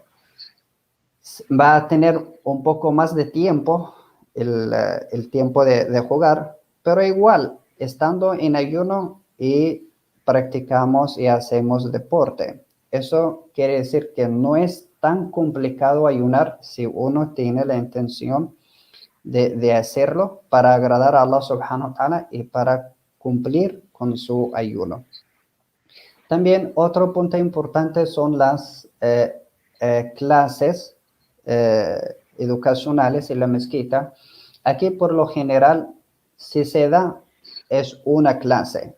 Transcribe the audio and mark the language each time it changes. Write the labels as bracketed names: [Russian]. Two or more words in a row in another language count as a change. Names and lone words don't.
[Spanish] Va a tener un poco más de tiempo, el tiempo de jugar, pero igual, estando en ayuno y practicamos y hacemos deporte. Eso quiere decir que no es tan complicado ayunar si uno tiene la intención de hacerlo para agradar a Allah [Arabic] سبحانه وتعالى [Spanish] y para cumplir con su ayuno. También otro punto importante son las clases educacionales en la mezquita. Aquí por lo general, si se da, es una clase.